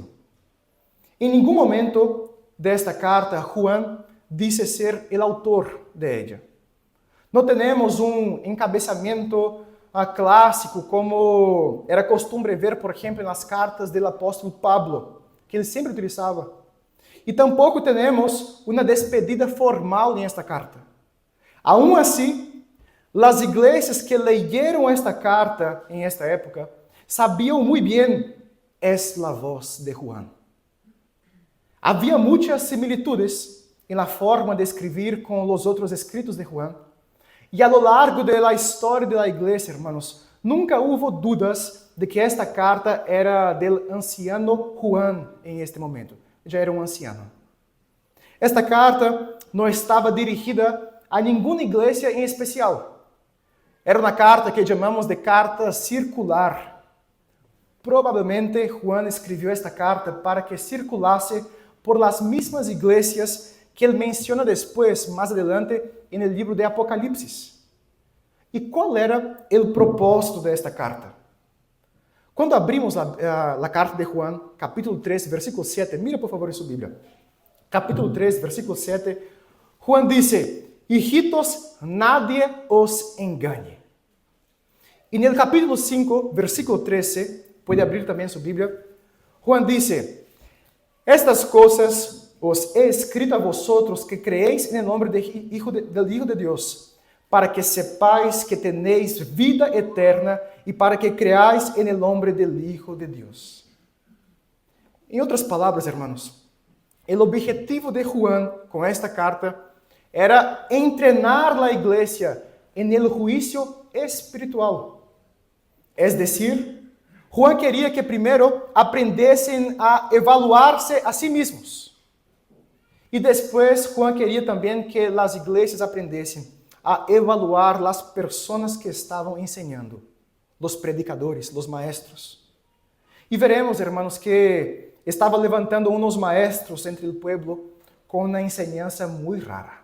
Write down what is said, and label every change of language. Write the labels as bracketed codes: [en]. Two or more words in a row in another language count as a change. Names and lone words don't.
[es] En ningún momento de esta carta, Juan dice ser el autor de ella. No tenemos un encabezamiento clásico como era costumbre ver, por ejemplo, en las cartas del apóstol Pablo, [pt] que ele sempre utilizava. E tampouco temos uma despedida formal em esta carta. Aún assim, as igrejas que leyeron esta carta em esta época sabiam muito bem, [es] es la voz de Juan. [pt] Havia muitas similitudes na forma de escrever com os outros escritos de Juan. E [es] a lo largo [pt] da história da igreja, hermanos, nunca houve dúvidas de que esta carta era [es] del anciano Juan [pt] em este momento. Já era um anciano. Esta carta não estava dirigida a nenhuma igreja em especial. Era uma carta que chamamos de carta circular. Provavelmente Juan escreveu esta carta para que circulasse [es] por las mismas iglesias [pt] que ele menciona depois, mais adelante, no livro de Apocalipse. E qual era o propósito desta carta? Quando abrimos a carta de Juan, capítulo 3, versículo 7, [es] mira por favor [pt] em sua Bíblia. [es] Capítulo 3, versículo 7, Juan dice, hijitos, nadie os engañe. [pt] E no capítulo 5, versículo 13, pode abrir também sua Bíblia, [es] Juan dice, estas coisas os he escrito a vosotros que creéis en el nombre del Hijo de Dios, para que sepáis que tenéis vida eterna y para que creáis en el nombre del Hijo de Dios. En otras palabras, hermanos, el objetivo de Juan con esta carta era entrenar la iglesia en el juicio espiritual. Es decir, Juan quería que primero aprendiesen a evaluarse a sí mismos. [pt] E depois, Juan queria também que as igrejas aprendessem a evaluar as pessoas que estavam ensinando, os predicadores, os maestros. E veremos, hermanos, que estava levantando uns maestros entre o povo com uma enseñança muito rara.